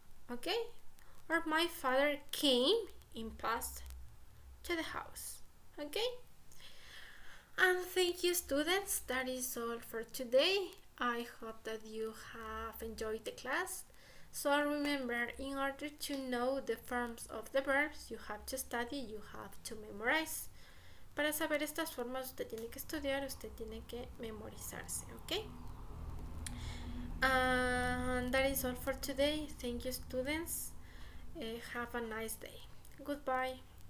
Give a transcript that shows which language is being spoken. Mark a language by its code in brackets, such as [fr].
[en] Okay? Or my father came in past to the house. Okay? And thank you, students. That is all for today. I hope that you have enjoyed the class. So remember, in order to know the forms of the verbs, you have to study, you have to memorize. [es] Para saber estas formas, usted tiene que estudiar, usted tiene que memorizarse, ¿ok? [en] And that is all for today. Thank you, students. Have a nice day. Goodbye.